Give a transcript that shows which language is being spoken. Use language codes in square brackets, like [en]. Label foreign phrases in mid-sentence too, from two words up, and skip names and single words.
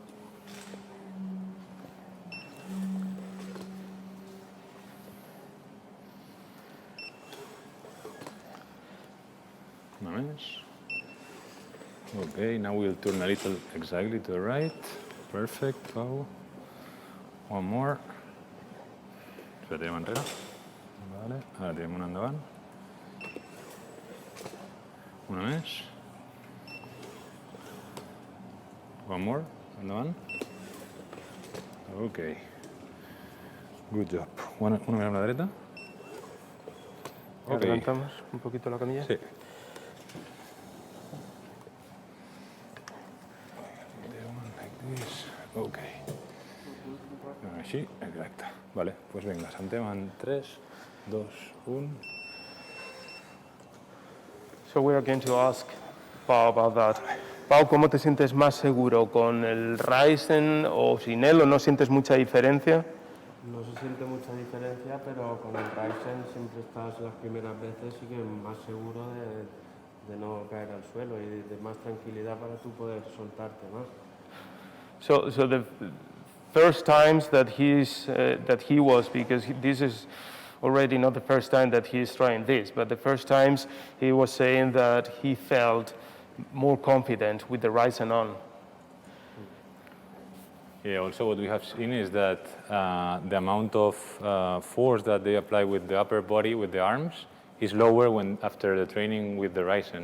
[en] Nice. Okay, now we'll turn a little exactly to the right. Perfect, Pau. One more. [ca] Espera, tirem enrere. Vale, ara tirem una endavant. Una més. [en] One more, endavant. Okay. Good job. [ca] Una més a la dreta. Okay. [es] Adelantamos un poquito la camilla. Sí. Ok. [ca] Així, exacte. Vale, doncs vinga, sentem en 3, 2, 1. [en] So we are going to ask Pau about that. [es] Pau, ¿cómo te sientes más seguro? ¿Con el Ryzen o sin él o no sientes mucha diferencia? No se siente mucha diferencia, pero con el Ryzen siempre estás las primeras veces y que más seguro de no caer al suelo y de más tranquilidad para tú poder soltarte más. [en] So the first times that he was, because this is already not the first time that he is trying this, but the first times he was saying that he felt more confident with the Ryzen on. Yeah, also what we have seen is that the amount of force that they apply with the upper body, with the arms, is lower when after the training with the Ryzen.